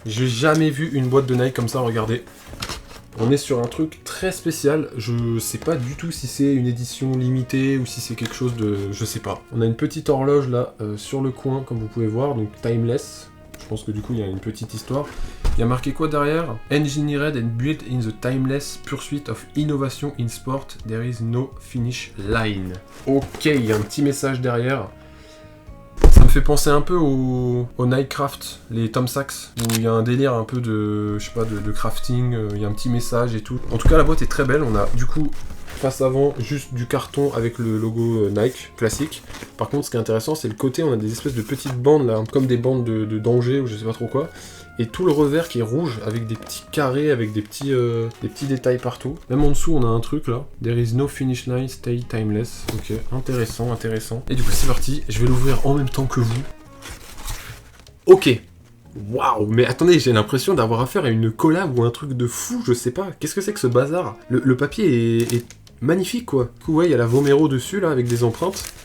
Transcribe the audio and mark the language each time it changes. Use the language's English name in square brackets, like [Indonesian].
[French] J'ai jamais vu une boîte de Nike comme ça, regardez. On est sur un truc très spécial, je sais pas du tout si c'est une édition limitée ou si c'est quelque chose de... je sais pas. On a une petite horloge là, sur le coin, comme vous pouvez voir, donc timeless. Je pense que du coup il y a une petite histoire. Il y a marqué quoi derrière? [English] Engineered and built in the timeless pursuit of innovation in sport, there is no finish line. [French] Ok, il y a un petit message derrière. Ça me fait penser un peu au Nightcraft, les Tom Sachs, où il y a un délire un peu de, je sais pas, de crafting, il y a un petit message et tout. En tout cas, la boîte est très belle, on a du coup, face avant, juste du carton avec le logo Nike, classique. Par contre, ce qui est intéressant, c'est le côté, on a des espèces de petites bandes là, comme des bandes de danger ou je sais pas trop quoi. Et tout le revers qui est rouge, avec des petits carrés, avec des petits détails partout. Même en dessous, on a un truc là. [English] There is no finish line, stay timeless. [French] Ok, intéressant. Et du coup, c'est parti. Je vais l'ouvrir en même temps que vous. Ok. Waouh, mais attendez, j'ai l'impression d'avoir affaire à une collab ou un truc de fou, je sais pas. Qu'est-ce que c'est que ce bazar? Le papier est magnifique, quoi. Du coup, ouais, il y a la Vomero dessus, là, avec des empreintes.